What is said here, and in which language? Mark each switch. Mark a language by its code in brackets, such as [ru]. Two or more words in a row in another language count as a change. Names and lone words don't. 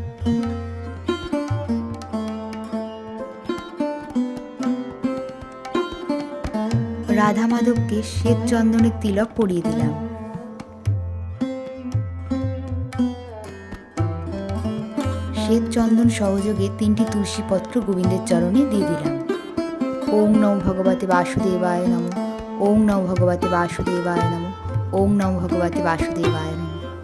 [bn] রাধা মাধবকে শ্বেত চন্দনের তিলক পরিয়ে দিলাম। শ্বেত চন্দন সহযোগে 3টি তুলসী পত্র গোবিন্দের চরণে দিয়ে দিলাম। [sa] ॐ नमो भगवते वासुदेवाय नमः, ॐ नमो भगवते वासुदेवाय नमः, ॐ नमो भगवते वासुदेवाय नमः।